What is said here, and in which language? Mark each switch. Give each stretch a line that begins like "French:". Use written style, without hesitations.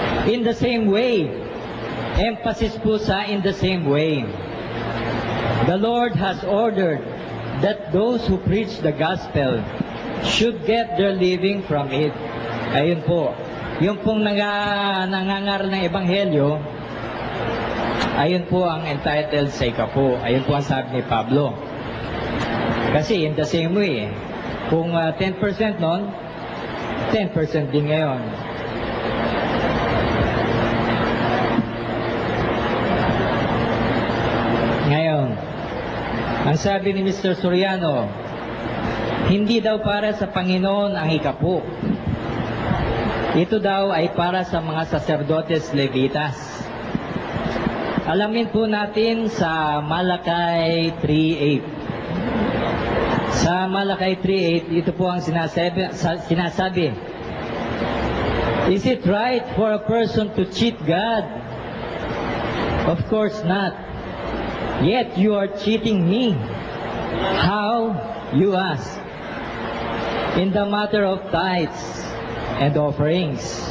English: In the same way, emphasis
Filipino: po sa
English: in the same way. The Lord has ordered that those who preach the gospel should get their living from it.
Filipino: Ayun po. Yung pong nangangaral ng ebanghelyo, ayun po ang entitled sa ikapu. Ayun po ang sabi ni Pablo. Kasi
English: in the same way,
Filipino: kung 10% nun, 10% din ngayon. Ngayon, ang sabi ni Mr. Soriano, hindi daw para sa Panginoon ang ikapu. Ito daw ay para sa mga saserdotes Levitas. Alamin po natin sa Malakay 3:8. Sa Malakay 3:8, ito po ang sinasabi.
English: Is it right for a person to cheat God? Of course not. Yet you are cheating me. How? You ask. In the matter of tithes and offerings.